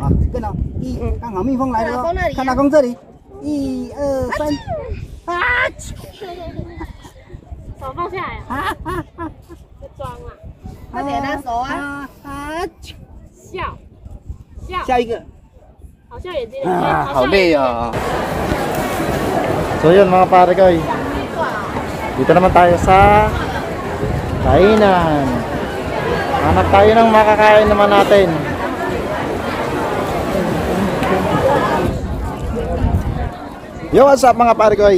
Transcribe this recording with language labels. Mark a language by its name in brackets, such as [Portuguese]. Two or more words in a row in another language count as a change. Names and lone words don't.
[Chinese] 啊，跟了，一，刚好蜜蜂来了哦，看阿公这里，一二三，啊！手放下来啊！在装啊！快点拿手啊！笑，下一个。好像眼睛。啊，好累啊！ [Filipino] So yun mga pare ko, dito naman tayo sa kainan. Hanap tayo ng makakain naman natin. [English] Yo, what's up [Filipino] mga pare ko?